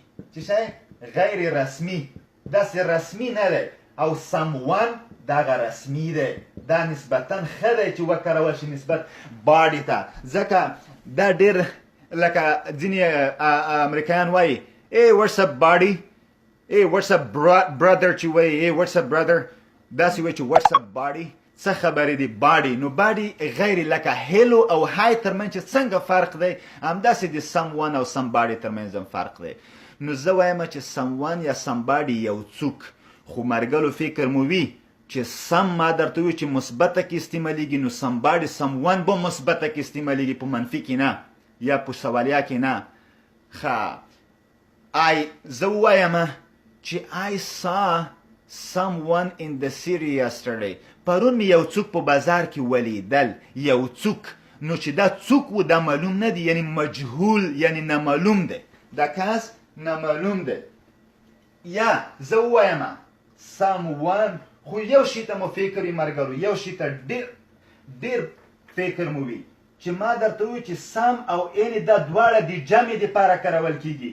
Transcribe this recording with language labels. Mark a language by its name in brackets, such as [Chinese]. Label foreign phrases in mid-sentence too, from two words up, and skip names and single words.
[Pashto] چې شی غیر رسمي داسې رسمي نه دی. او someone دغه رسمي دی. دا نسبتا ښه دی چې وکارول شي نسبت باډي ته. ځکه دا ډېر لکه ځینې امریکایان وایي ای [English] what's up [Pashto] باډي ای [English] what's up brother [Pashto] چې وایي ای [English] what's up brother [Pashto] داسې وایي چې [English] what's up [Pashto] باډي څه خبرې دي باډي. نو باډي غیر لکه هیلو او های ترمنځ چې څنګه فرق دی همداسې د someone او somebody ترمنځ هم فرق دی. نو زه وایم چې someone یا somebody یو څوک. خو ملګرو فکر مو وي چې سم ما درته وي چې مثبته کې استعمالیږي نو [English] somebody someone [Pashto] به مثبته کې استعمالیږي په منفي کې نه یا په سوالیا کې نه. ښه زه ووایم چې [English] I saw someone in the city yesterday. [Pashto] پرون مې یو څوک په بازار کې ولیدل. یو څوک. نو چې دا څوک و دا معلوم نه دی یعنی مجهول یعنی نامعلوم دی. دا کس نامعلوم دی. یا زه ووایم someone خو یو شي ته مو فکر وي ملګرو یو شي ته ډېر فکر مو وي چې ما درته وویل چې سم او any دا دواړه د جمع دپاره کارول کیږي.